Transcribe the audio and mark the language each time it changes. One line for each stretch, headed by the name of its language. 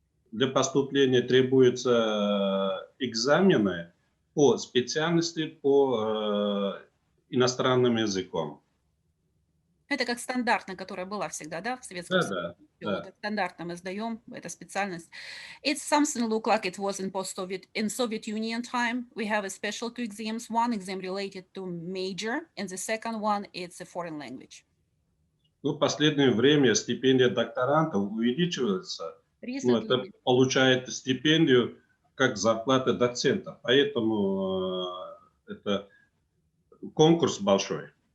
Russian: Для поступления требуются экзамены по специальности по иностранным языкам. Это как стандартная, которая была всегда, да, в Советском Союзе. Да. Стандартно мы сдаем эту специальность.
English: It's something look like it was in Soviet Union time. We have a special two exams. One exam related to major, and the second one it's a foreign language.
Russian: Ну, в последнее время стипендия докторантов увеличивается. Ну, это получает стипендию как зарплата доцента. Поэтому это конкурс большой.